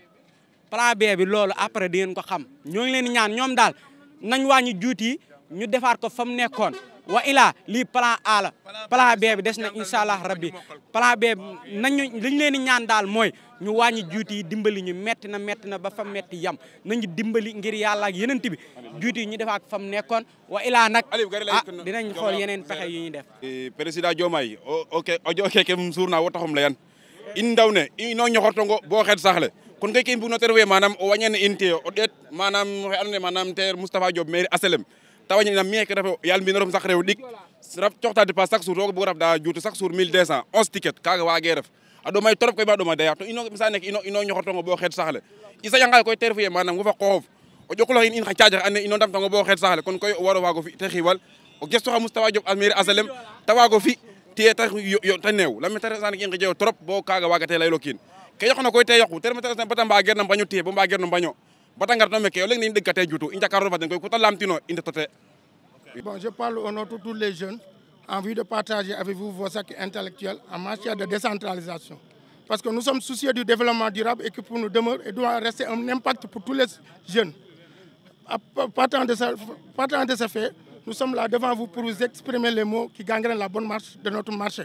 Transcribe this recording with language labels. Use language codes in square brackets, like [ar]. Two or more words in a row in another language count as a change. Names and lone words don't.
[wo] plan B bi loolu après di ngeen ko xam ñoo ngi leen di ñaan ñoom daal nañ wàññi juuti ñu defaat ko fa mu nekkoon wa ilaa lii plan A la plan B bi des na [ar] incha allah rabbi [wo] plan B nañu li ñu leen di ñaan daal mooy ñu wàññi juuti yi dimbali ñu metti na ba fa metti yam nañu dimbali ngir yàlla ak yeneen bi juuti yi ñu defaat fa mu nekkoon wa ilaa nag dinañ xool yeneen pexe yu ñu def. [srr] président Diomaye o keke suurna wo taxum layan in ndaw ne ino ñoxortongo bo xeet saxle kon kay ke mbug no ter we manam o wañene in te o ɗeet manam xe andoona yee manam te Moustapha Diop maire HLM ta wañina meke refe yaal mbinorom sax rew ɗik coxta [fr] dépense chaque jour [srr] roga bug raf da juutu [fr] chaque jour [srr] 1200 11 ticket kaga waage ref a ɗomay trop koy ba ɗoma daya to ino misa nek ino ñoxortongo bo xeet saxle i saƴanga koy te refu ye manam wo fa qooxof o ƴokuloxin in xa cajax ande ino ndamtango bo xeet saxle kon koy o waro waago fi te xiiwal o gestuxa Moustapha Diop a maire HLM ta waago fi tiye ta te neew lami ta resane i ngijeyo trop bo kaga waagate laylo kiin ke yoqna koy te yoqu te ref bata mbageer na mbaño tiye bo mbageer no mbaño bata ngar no meke o leŋ ne in ɗegkate jutu i njakarlo fa den koy ku ta lamtino i ndetote. [fr] Bon, je parle au nom de tous les jeunes en vue de partager avec vous vos acquis intellectuels en matière de décentralisation. Parce que nous sommes soucieux du développement durable et qui pour nous demeure et doit rester un impact pour tous les jeunes. Partant de ce fait, nous sommes là devant vous pour vous exprimer les mots qui gangrènent la bonne marche de notre marché.